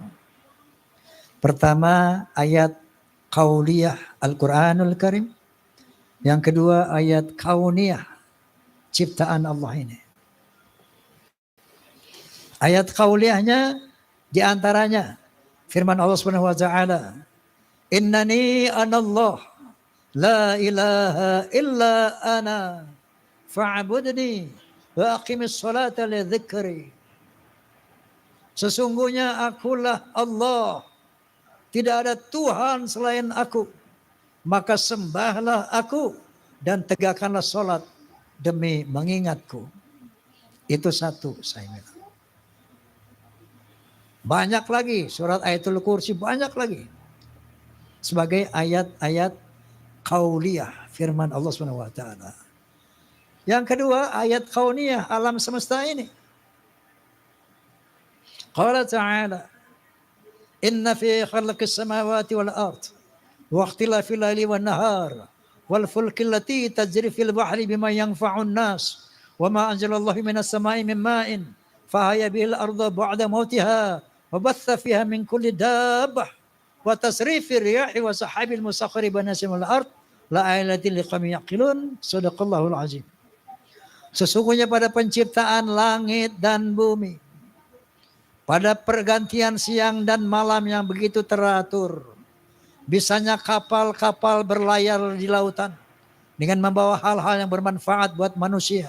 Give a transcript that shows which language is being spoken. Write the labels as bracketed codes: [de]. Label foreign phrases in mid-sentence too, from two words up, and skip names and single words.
[id] Pertama, ayat qauliyah Al-Quranul Karim. Yang kedua, ayat kauniyah, ciptaan Allah ini. Ayat qauliyahnya diantaranya firman Allah [ar] سبحانه وتعالى, إنني أنا الله لا إله إلا أنا فاعبدني وأقم الصلاة لذكري. [id] Sesungguhnya akulah Allah, tidak ada Tuhan selain aku, maka sembahlah aku dan tegakkanlah solat demi mengingatku. Itu satu, saya bilang. Banyak lagi, surat Ayatul Kursi banyak lagi. Sebagai ayat-ayat qauliyah, firman Allah SWT. Yang kedua, ayat kauniyah, alam semesta ini. [ar] قال تعالى، إن في خلق السماوات والأرض واختلاف الليل والنهار والفلك التي تجري في البحر بما ينفع الناس وما أنزل الله من السماء من ماء فأحيا بالأرض بعد موتها وبث فيها من كل دابة وتصريف الرياح والسحاب المسخر بنسيم الأرض لآيات لقوم يعقلون. صدق الله العظيم. [id] Sesungguhnya pada penciptaan langit dan bumi, pada pergantian siang dan malam yang begitu teratur, bisanya kapal-kapal berlayar di lautan dengan membawa hal-hal yang bermanfaat buat manusia.